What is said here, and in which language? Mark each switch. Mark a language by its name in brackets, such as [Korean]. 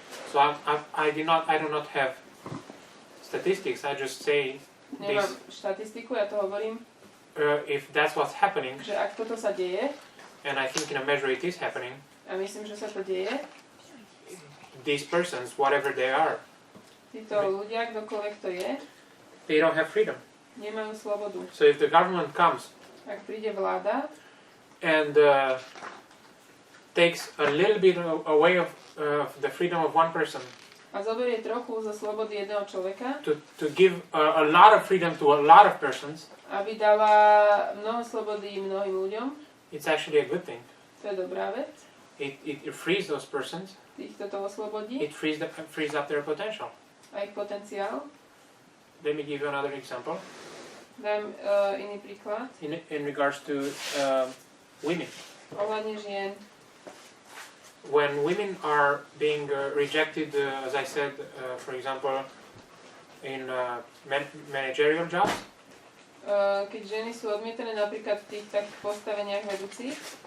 [English] So I do not have statistics. I just say [Slovak] Nemám štatistiku, ja to hovorím, [English] if that's what's happening, [Slovak] že ak toto sa deje, [English] and I think in a measure it is happening, [Slovak] a myslím, že sa to deje, [English] these persons, whatever they are, [Slovak] títo ľudia, kdokoľvek to je, [English] they don't have freedom. [Slovak] nemajú slobodu. [English] So if the government comes [Slovak] Ak príde vláda [English] and takes a little bit away of the freedom of one person [Slovak] a zoberie trochu zo slobody jedného človeka, [English] to give a lot of freedom to a lot of persons, [Slovak] aby dala mnoho slobody mnohým ľuďom, [English] it's actually a good thing. [Slovak] to je dobrá vec. [English] It frees those persons. [Slovak] Týchto to oslobodí [English] It frees up their potential. [Slovak] a ich potenciál. [English] Let me give you another example [Slovak] Dám iný príklad. [English] in regards to women. [Slovak] Ohľadne žien. [English] When women are being rejected, as I said, for example, in managerial jobs, [Slovak] Keď ženy sú odmietané napríklad v tých takých postaveniach vedúcich,